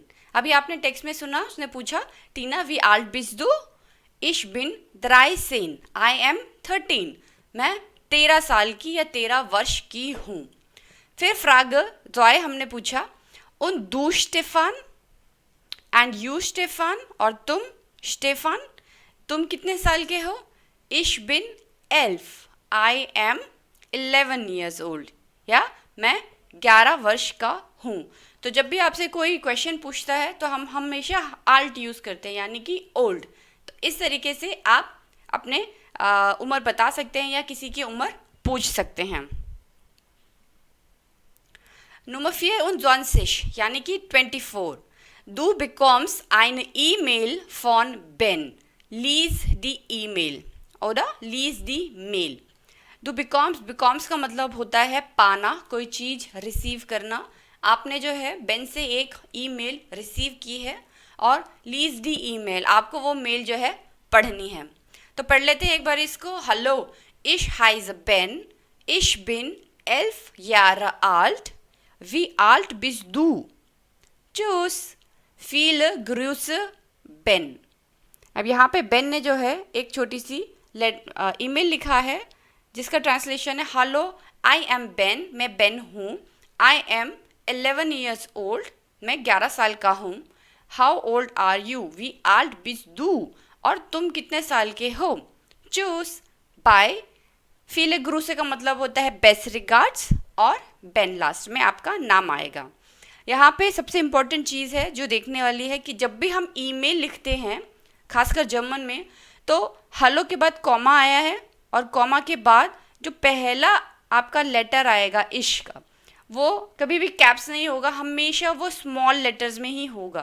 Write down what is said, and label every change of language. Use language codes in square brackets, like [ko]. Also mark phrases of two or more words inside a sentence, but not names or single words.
[hi] अभी आपने टेक्स्ट में सुना, उसने पूछा टीना [de] wie alt bist du, ich bin dreizehn, [en] I am 13, [hi] मैं 13 साल की या 13 वर्ष की हूँ। फिर [de] Frage zwei [hi] हमने पूछा [de] und du Stefan [en] and you Stefan, [hi] और तुम स्टेफान तुम कितने साल के हो, [de] ich bin elf, [en] I am 11 years old, [hi] या मैं 11 वर्ष का हूँ। तो जब भी आपसे कोई क्वेश्चन पूछता है तो हम हमेशा आल्ट यूज़ करते हैं, यानी कि ओल्ड। तो इस तरीके से आप अपने उम्र बता सकते हैं या किसी की उम्र पूछ सकते हैं। [de] Nummer 4 und 20, [hi] यानी कि 24. [de] Du bekommst eine E-Mail von Ben. Lies die E-Mail oder lies die Mail. Du bekommst [hi] का मतलब होता है पाना, कोई चीज़ रिसीव करना। आपने जो है बेन से एक ईमेल रिसीव की है, और [de] lies die E-Mail, [hi] आपको वो मेल जो है पढ़नी है। तो पढ़ लेते हैं एक बार इसको। [de] हेलो, ich heiße Ben, ich bin 11 Jahre alt, wie alt bist du? Tschüss, viele Grüße, Ben। [hi] अब यहाँ पे बेन ने जो है एक छोटी सी ईमेल लिखा है, जिसका ट्रांसलेशन है [en] hello I am Ben, [hi] मैं बेन हूँ, [en] I am 11 years old, [hi] मैं 11 साल का हूँ, [en] how old are you, [de] wie alt bist du, [hi] और तुम कितने साल के हो, चूस, बाय, [de] viele Grüße [hi] का मतलब होता है [en] best regards, [hi] और बेन लास्ट में आपका नाम आएगा। यहाँ पे सबसे इम्पोर्टेंट चीज़ है जो देखने वाली है कि जब भी हम ईमेल लिखते हैं, खासकर जर्मन में, तो हेलो के बाद कॉमा आया है, और कॉमा के बाद जो पहला आपका लेटर आएगा इश का, वो कभी भी कैप्स नहीं होगा, हमेशा वो [en] small letters [hi] में ही होगा।